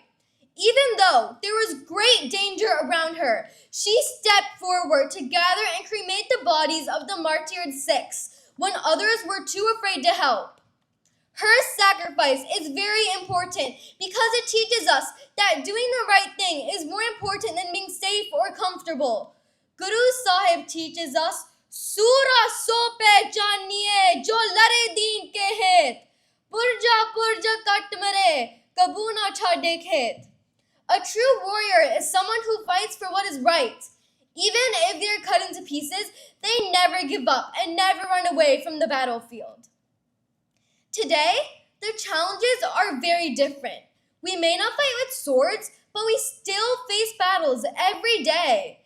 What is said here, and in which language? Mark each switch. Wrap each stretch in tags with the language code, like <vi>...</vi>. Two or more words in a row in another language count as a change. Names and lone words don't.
<en>Even though there was great danger around her, she stepped forward to gather and cremate the bodies of the martyred Sikhs when others were too afraid to help. Her sacrifice is very important because it teaches us that doing the right thing is more important than being safe or comfortable. Guru Sahib teaches us,</en> <pa>ਸੂਰਾ ਸੋ ਪਹਿਚਾਨੀਐ ਜੁ ਲਰੈ ਦੀਨ ਕੇ ਹੇਤ ਪੁਰਜਾ ਪੁਰਜਾ ਕਟਿ ਮਰੈ ਕਬਹੂ ਨ ਛਾਡੈ ਖੇਤੁ.</pa> <en>A true warrior is someone who fights for what is right. Even if they're cut into pieces, they never give up and never run away from the battlefield. Today, the challenges are very different. We may not fight with swords, but we still face battles every day.</en>